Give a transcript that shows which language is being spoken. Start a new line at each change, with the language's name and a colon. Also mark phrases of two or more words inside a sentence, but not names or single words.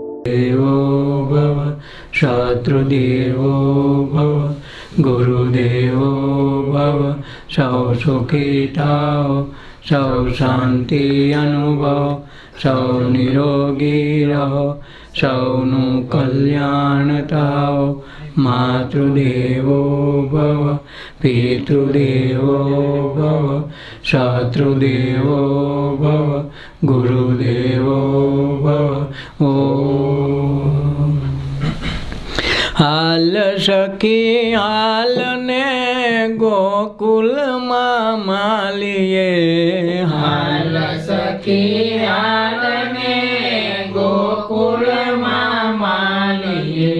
Sanskrit: देवो भव शत्रुदेवो भव गुरुदेवो भव
Gujarati: સૌ સુખી થાઓ સૌ શાંતિ અનુભવ સૌ નિરોગી રહો સૌનુ કલ્યાણ થાઓ
Sanskrit: मातृदेवो भव पितृदेवो भव शत्रुदेवो भव गुरुदेवो भव।
Gujarati: ઓમ હાલ સખી હાલ ને ગોકુલ માલિએ હાલ સખી હાલ ને ગોકુલ માલિએ